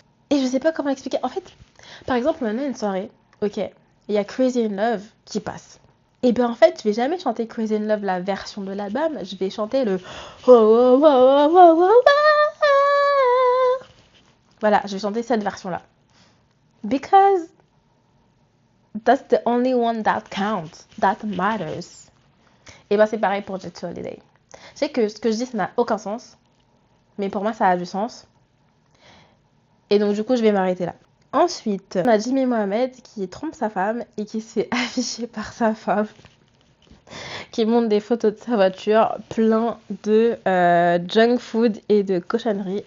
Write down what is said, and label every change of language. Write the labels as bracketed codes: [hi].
[fr] Et je sais pas comment expliquer. En fait, par exemple, on a une soirée, ok, il y a Crazy in Love qui passe. Et bien en fait, je vais jamais chanter Crazy in Love, la version de l'album. Je vais chanter le oh, oh, oh, oh, oh, oh, oh. Voilà, je vais chanter cette version-là. [en] Because that's the only one that counts, that matters. [fr] Et ben c'est pareil pour Jet to Holiday. Je sais que ce que je dis, ça n'a aucun sens. Mais pour moi, ça a du sens. Et donc du coup, je vais m'arrêter là. Ensuite, on a Jimmy Mohamed qui trompe sa femme et qui se fait afficher par sa femme. Qui montre des photos de sa voiture plein de junk food et de cochonneries.